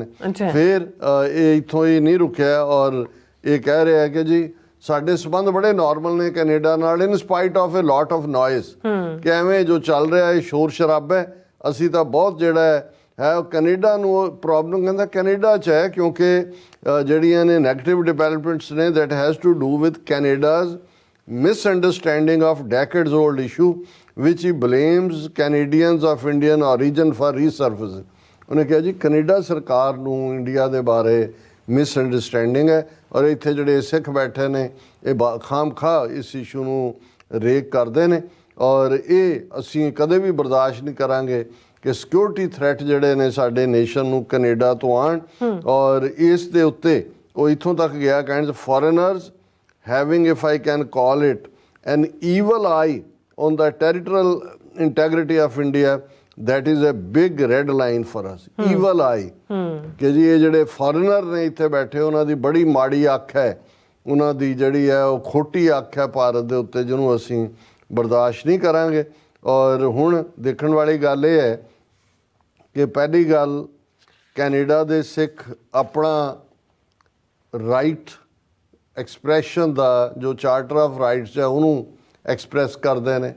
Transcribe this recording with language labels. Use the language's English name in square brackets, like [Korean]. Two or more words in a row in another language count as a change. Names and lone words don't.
[Punjabi] ਫਿਰ ਇਹ ਇੱਥੋਂ ਹੀ ਨਹੀਂ ਰੁਕਿਆ ਔਰ ਇਹ ਕਹਿ ਰਿਹਾ ਕਿ ਜੀ ਸਾਡੇ ਸਬੰਧ ਬੜੇ ਨਾਰਮਲ ਨੇ ਕੈਨੇਡਾ ਨਾਲ [English] in spite of a lot of noise, [Punjabi] ਕਿ ਐਵੇਂ ਜੋ ਚੱਲ ਰਿਹਾ ਇਹ ਸ਼ੋਰ ਸ਼ਰਾਬਾ ਹੈ, ਅਸੀਂ ਤਾਂ ਬਹੁਤ ਜਿਹੜਾ ਹੈ ਉਹ ਕੈਨੇਡਾ ਨੂੰ ਪ੍ਰੋਬਲਮ ਕਹਿੰਦਾ ਕੈਨੇਡਾ 'ਚ ਹੈ ਕਿਉਂਕਿ ਜਿਹੜੀਆਂ ਨੇ [English] negative developments [Punjabi] ਨੇ [English] that has to do with Canada's misunderstanding of decades old issue which he blames Canadians of Indian origin for resurfacing। [Punjabi] ਉਹਨੇ ਕਿਹਾ ਜੀ ਕੈਨੇਡਾ ਸਰਕਾਰ ਨੂੰ ਇੰਡੀਆ ਦੇ ਬਾਰੇ ਮਿਸਅੰਡਰਸਟੈਂਡਿੰਗ ਹੈ ਔਰ ਇੱਥੇ ਜਿਹੜੇ ਸਿੱਖ ਬੈਠੇ ਨੇ ਇਹ ਖਾਮਖਾ ਇਸ ਇਸ਼ੂ ਨੂੰ ਰੇਕ ਕਰਦੇ ਨੇ ਔਰ ਇਹ ਅਸੀਂ ਕਦੇ ਵੀ ਬਰਦਾਸ਼ਤ ਨਹੀਂ ਕਰਾਂਗੇ ਕਿ [English] security threat [Punjabi] ਜਿਹੜੇ ਨੇ ਸਾਡੇ ਨੇਸ਼ਨ ਨੂੰ ਕੈਨੇਡਾ ਤੋਂ ਆਉਣ। ਔਰ ਇਸ ਦੇ ਉੱਤੇ ਉਹ ਇੱਥੋਂ ਤੱਕ ਗਿਆ ਕਹਿੰਦੇ [English] foreigners having if I can call it an evil eye on the territorial integrity of India, that is a big red line for us। evil eye [Punjabi] ਕਿ ਜੀ ਇਹ ਜਿਹੜੇ ਫੋਰਨਰ ਨੇ ਇੱਥੇ ਬੈਠੇ ਉਹਨਾਂ ਦੀ ਬੜੀ ਮਾੜੀ ਅੱਖ ਹੈ, ਉਹਨਾਂ ਦੀ ਜਿਹੜੀ ਹੈ ਉਹ ਖੋਟੀ ਅੱਖ ਹੈ ਭਾਰਤ ਦੇ ਉੱਤੇ, ਜਿਹਨੂੰ ਅਸੀਂ ਬਰਦਾਸ਼ਤ ਨਹੀਂ ਕਰਾਂਗੇ। ਔਰ ਹੁਣ ਦੇਖਣ ਵਾਲੀ ਗੱਲ ਇਹ ਹੈ ਕਿ ਪਹਿਲੀ ਗੱਲ ਕੈਨੇਡਾ ਦੇ ਸਿੱਖ ਆਪਣਾ [English] right expression [Punjabi] ਦਾ ਜੋ [English] charter of rights [Punjabi] ਹੈ ਉਹਨੂੰ ਐਕਸਪ੍ਰੈਸ ਕਰਦੇ ਨੇ।